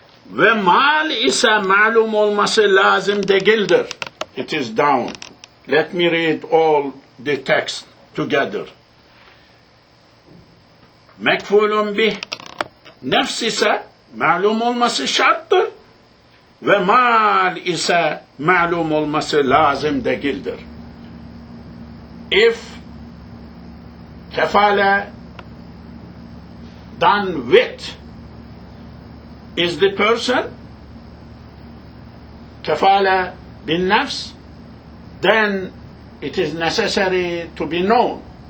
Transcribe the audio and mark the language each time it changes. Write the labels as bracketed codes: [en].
[tr] Ve mal ise malum olması lazım değildir. [en] It is down. Let me read all the text together. [tr] Mekfulun bih, nefs ise malum olması şarttır. Ve mal ise malum olması lazım değildir. [en] If kefale done with is the person, kefale bin nafs, then it is necessary to be known.